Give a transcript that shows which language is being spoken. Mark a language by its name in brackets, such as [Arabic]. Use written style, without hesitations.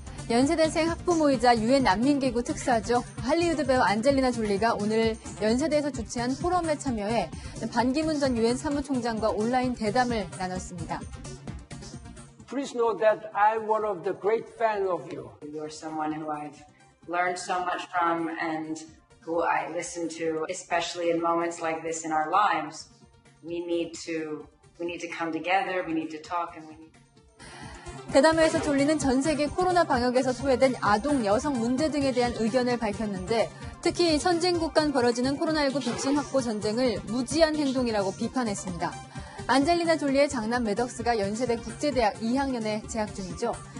[Korean] 연세대생 학부모이자 유엔 난민기구 특사죠. 할리우드 배우 안젤리나 졸리가 오늘 연세대에서 주최한 포럼에 참여해 반기문 전 유엔 사무총장과 온라인 대담을 나눴습니다. [English] Please know that I'm one of the great fans of you. You're someone who I've learned so much from and who I listen to, especially in moments like this in our lives. We need to come together, we need to talk, and we need [Korean] 대담회에서 졸리는 전 세계 코로나 방역에서 소외된 아동, 여성 문제 등에 대한 의견을 밝혔는데 특히 선진국 간 벌어지는 코로나19 백신 확보 전쟁을 무지한 행동이라고 비판했습니다. 안젤리나 졸리의 장남 매덕스가 연세대 국제대학 2학년에 재학 중이죠.